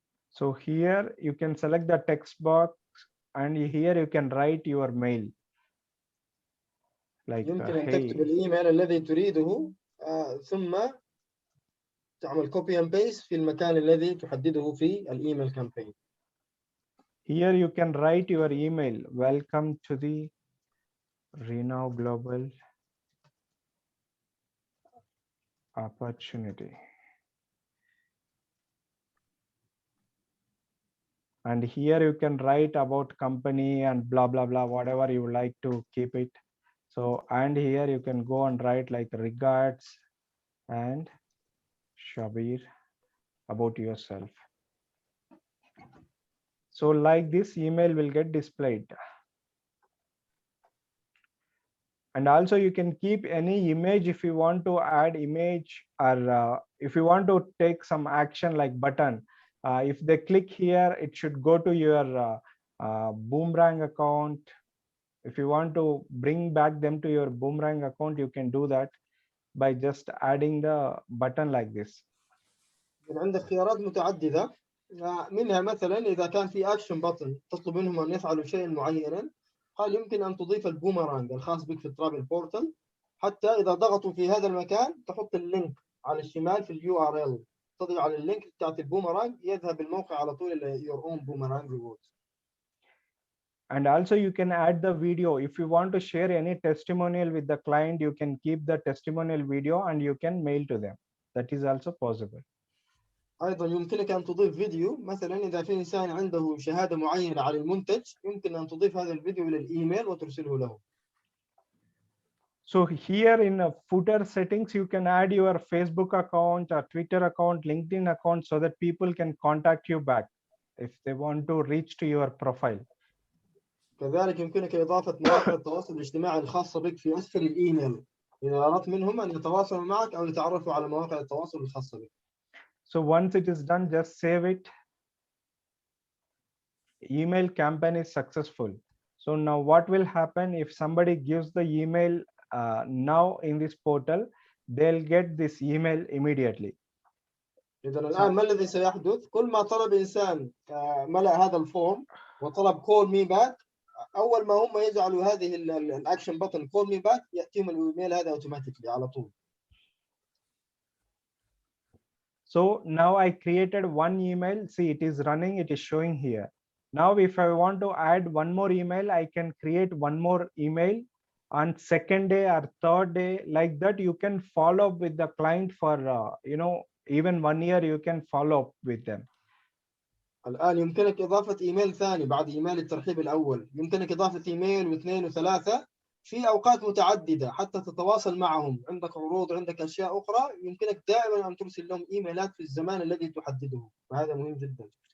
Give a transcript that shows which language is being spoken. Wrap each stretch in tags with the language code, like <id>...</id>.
<en>So here you can select the text box and here you can write your mail. Like,</en> <ar>يمكن أن تكتب الإيميل الذي تريده ثم تعمل</ar> <en>copy and paste</en> <ar>في المكان الذي تحدده في الإيميل كامبين.</ar> <en>Here you can write your email. Welcome to the Reno Global opportunity. And here you can write about company and blah, blah, blah, whatever you like to keep it. So, and here you can go and write like regards and Shabir about yourself. So like this email will get displayed. And also you can keep any image if you want to add image or if you want to take some action like button. If they click here, it should go to your Boomerang account. If you want to bring back them to your Boomerang account, you can do that by just adding the button like this.</en> <ar>عندك خيارات متعددة، منها مثلا إذا كان في</ar> <en>action button</en> <ar>تطلب منهم أن يفعلوا شيئا معينا، قال يمكن أن تضيف البومرانج الخاص بك في الترافل بورتال، حتى إذا ضغطوا في هذا المكان تحط اللينك على الشمال في URL، تضغط على اللينك بتاعت البومرانج يذهب الموقع على طول إلى</ar> <en>your own boomerang rewards. And also you can add the video. If you want to share any testimonial with the client, you can keep the testimonial video and you can mail to them. That is also possible.</en> <ar>أيضا يمكنك أن تضيف فيديو، مثلا إذا في إنسان عنده شهادة معينة على المنتج يمكن أن تضيف هذا الفيديو إلى الإيميل وترسله له.</ar> <en>So here in footer settings, you can add your Facebook account or Twitter account, LinkedIn account, so that people can contact you back if they want to reach to your profile.</en> <ar>كذلك يمكنك إضافة مواقع التواصل الاجتماعي الخاصة بك في أسفل الإيميل إذا أردت منهم أن يتواصلوا معك أو يتعرفوا على مواقع التواصل الخاصة بك.</ar> <en>So once it is done, just save it. Email campaign is successful. So now what will happen if somebody gives the email now in this portal, they'll get this email immediately.</en> <ar>إذا الآن ما الذي سيحدث؟ كل ما طلب إنسان ملأ هذا الفورم وطلب</ar> <en>call me back،</en> <ar>أول ما هم يجعلوا هذه الأكشن بutton call me back يأتيهم الإيميل هذا</ar> <en>automatically</en> <ar>على طول.</ar> <en>So now I created one email. See, it is running, it is showing here. Now, if I want to add one more email, I can create one more email on second day or third day. Like that, you can follow up with the client for, even 1 year, you can follow up with them.</en> <ar>الآن يمكنك إضافة إيميل ثاني بعد إيميل الترحيب الأول، يمكنك إضافة إيميل واثنين وثلاثة في أوقات متعددة حتى تتواصل معهم. عندك عروض، عندك أشياء أخرى، يمكنك دائما أن ترسل لهم إيميلات في الزمان الذي تحدده، وهذا مهم جدا.</ar>